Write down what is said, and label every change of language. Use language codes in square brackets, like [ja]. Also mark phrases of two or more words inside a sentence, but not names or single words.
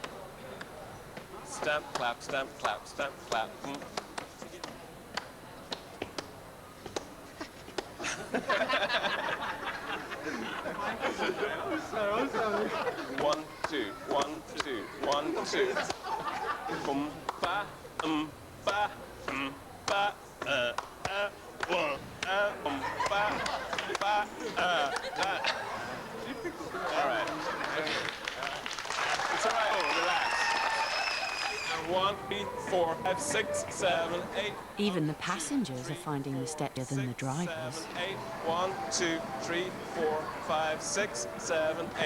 [en] Stamp, clap, stamp, clap, stamp, clap. One, two, 1, 2, 1, 2. Boom, ba, ba, ba, boom, ba, ba, All right. It's all right. Oh, relax. 1, 2, 4, 5, 6, 7, 8. Even the passengers are finding the step better than the drivers. 7, 8. 1, 2, 3, 4, 5, 6, 7, 8.